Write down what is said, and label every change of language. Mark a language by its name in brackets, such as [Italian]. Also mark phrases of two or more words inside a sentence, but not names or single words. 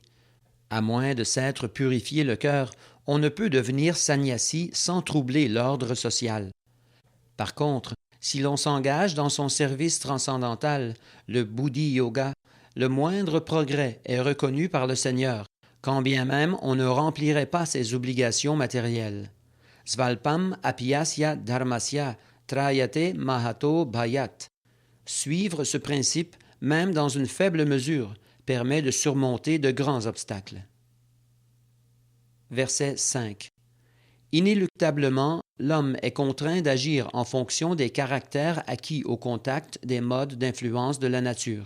[French] À moins de s'être purifié le cœur, on ne peut devenir sannyasi sans troubler l'ordre social. Par contre, si l'on s'engage dans son service transcendantal, le [Sanskrit] Buddhi Yoga, [French] le moindre progrès est reconnu par le Seigneur, quand bien même on ne remplirait pas ses obligations matérielles. [Sanskrit] Svalpam apiyasya dharmasya trayate mahato bhayat. [French] Suivre ce principe, même dans une faible mesure, permet de surmonter de grands obstacles. Verset 5. Inéluctablement, l'homme est contraint d'agir en fonction des caractères acquis au contact des modes d'influence de la nature.